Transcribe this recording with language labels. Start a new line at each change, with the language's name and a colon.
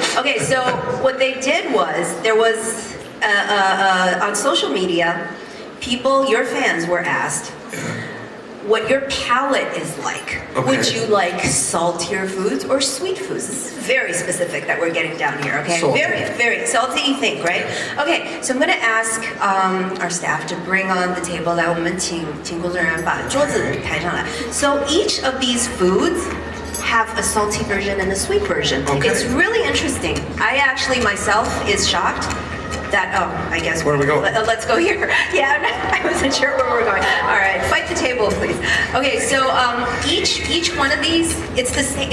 English: Okay, so what they did was, there was, on social media, your fans were asked what your palate is like. Okay. Would you like saltier foods or sweet foods? This is very specific that we're getting down here, okay? Salty. Very, very salty, you think, right? Okay, so I'm going to ask our staff to bring on the table.
Chinese: 来，我们请工作人员把桌子抬上来.
English: So each of these foods have a salty version and a sweet version. Okay. It's really interesting. I actually myself is shocked that. Oh, I guess. Where are we going? Let's go here. Yeah, I wasn't sure where we were going. All right, fight the table, please. Okay, so each one of these, it's the same.